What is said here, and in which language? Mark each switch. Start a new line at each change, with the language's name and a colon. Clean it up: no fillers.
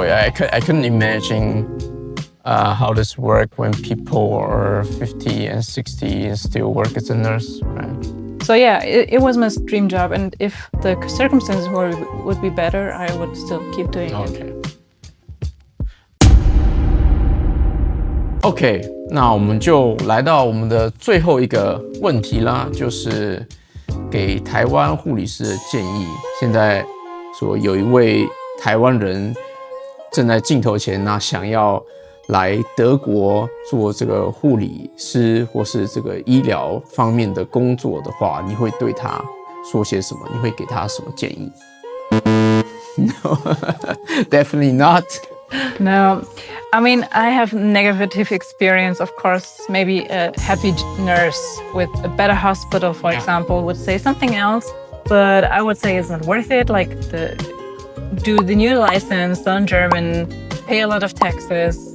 English: I couldn't imagine how this works when people are 50 and 60 and still work as a nurse, right? So yeah, it was my dream job. And if the circumstances would be better, I would still keep doing it.
Chinese: OK， 那我们就来到我们的最后一个问题啦，就是给台湾护理师的建议。现在说有一位台湾人正在镜头前呢，想要来德国做这个护理师或是这个医疗方面的工作的话，你会对他说些什么？你会给他什么建议？
English: No, definitely not. No, I mean, I have negative experience, of course. Maybe a happy nurse with a better hospital, for example, would say something else. But I would say it's not worth it. Like, do the new license, learn German, pay a lot of taxes.